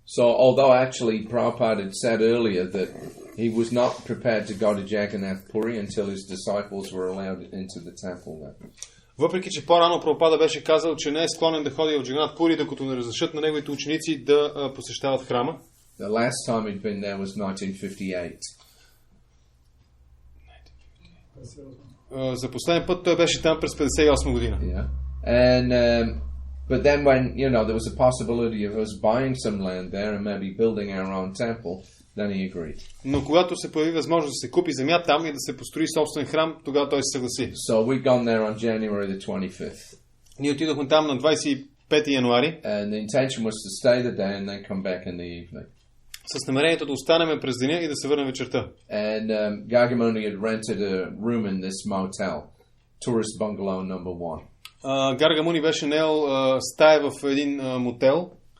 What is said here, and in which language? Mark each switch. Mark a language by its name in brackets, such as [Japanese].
[English] So, although actually Prabhupada had said earlier that he was not prepared to go to Jagannath Puri until his disciples were allowed into the temple there. [Bulgarian] Въпреки че по-рано Прабхупада беше казал, че не е склонен да ходи в Джаганат Пури, докато не разрешат на неговите ученици да посещават храма. [English] The last time he'd been there was 1958. [Bulgarian] За последен път той беше там през 58 година. [English] Yeah. And but then when there was a possibility of us buying some land there and maybe building our own temple, then he agreed. [Bulgarian] Но когато се появи възможност да се купи земя там и да се построи собствен храм, тогава той се съгласи. [English] So we'd gone there on January the 25th. [Bulgarian] Ние отидохме там на 25 януари. [English] And the intention was to stay the day and then come back in the evening. [Bulgarian] С намерението да останем през деня и да се върнем вечерта. [English] And Gagamuni had rented a room in this motel, tourist bungalow number 1. [Bulgarian] Гаргамуни беше наел стая в един мотел.